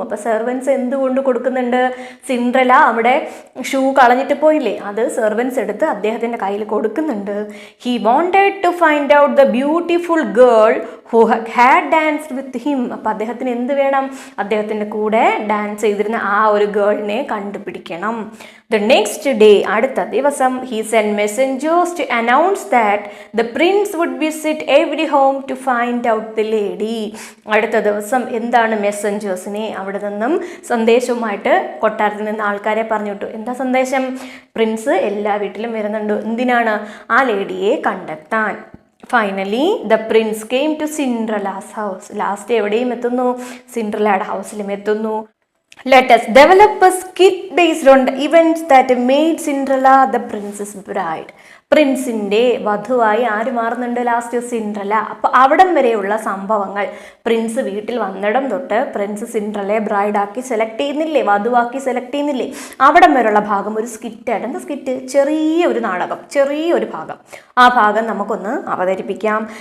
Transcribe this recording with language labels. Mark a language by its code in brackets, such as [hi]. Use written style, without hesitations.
[ml] അപ്പോൾ സെർവൻസ് എന്തുകൊണ്ട് കൊടുക്കുന്നുണ്ട്? സിൻഡ്രല അവിടെ ഷൂ കളഞ്ഞിട്ട് പോയില്ലേ, അത് സെർവൻസ് എടുത്ത് അദ്ദേഹത്തിൻ്റെ കയ്യിൽ കൊടുക്കുന്നുണ്ട്. [en] He wanted to find out the beautiful girl who had danced with him. [ml] അപ്പോൾ അദ്ദേഹത്തിന് എന്ത് വേണം? അദ്ദേഹത്തിൻ്റെ കൂടെ ഡാൻസ് ചെയ്തിരുന്ന ആ ഒരു ഗേളിനെ കണ്ടുപിടിക്കണം. [en] The next day, [ml] അടുത്ത ദിവസം, [en] he sent messengers to announce that the prince would visit every home to find out the lady. [ml] അടുത്ത ദിവസം എന്താണ്? മെസ്സഞ്ചേഴ്സിനെ അവിടെ നിന്നും സന്ദേശവുമായിട്ട് കൊട്ടാരത്തിൽ നിന്ന് ആൾക്കാരെ പറഞ്ഞു വിട്ടു. എന്താ സന്ദേശം? പ്രിൻസ് എല്ലാ വീട്ടിലും വരുന്നുണ്ട്. എന്തിനാണ്? ആ ലേഡിയെ കണ്ടെത്താൻ. [en] Finally the prince came to Cinderella's house. [ml] Last എവിടെയും എത്തുന്നു? സിൻഡ്രലയുടെ ഹൗസിലും എത്തുന്നു. [en] Let us develop a skit based on the events that made Cinderella the princess bride. [ml] പ്രിൻസിന്റെ വധുവായി ആര് മാറുന്നുണ്ട് ലാസ്റ്റ്? സിൻഡ്രല്ല. അപ്പൊ അവിടം വരെയുള്ള സംഭവങ്ങൾ, പ്രിൻസ് വീട്ടിൽ വന്നിടം തൊട്ട് പ്രിൻസ് സിൻഡ്രലയെ ബ്രൈഡാക്കി സെലക്ട് ചെയ്യുന്നില്ലേ, വധുവാക്കി സെലക്ട് ചെയ്യുന്നില്ലേ, അവിടം വരെയുള്ള ഭാഗം ഒരു സ്കിറ്റായിട്ട്. എന്താ സ്കിറ്റ്? ചെറിയ ഒരു നാടകം, ചെറിയൊരു ഭാഗം. ആ ഭാഗം നമുക്കൊന്ന് അവതരിപ്പിക്കാം.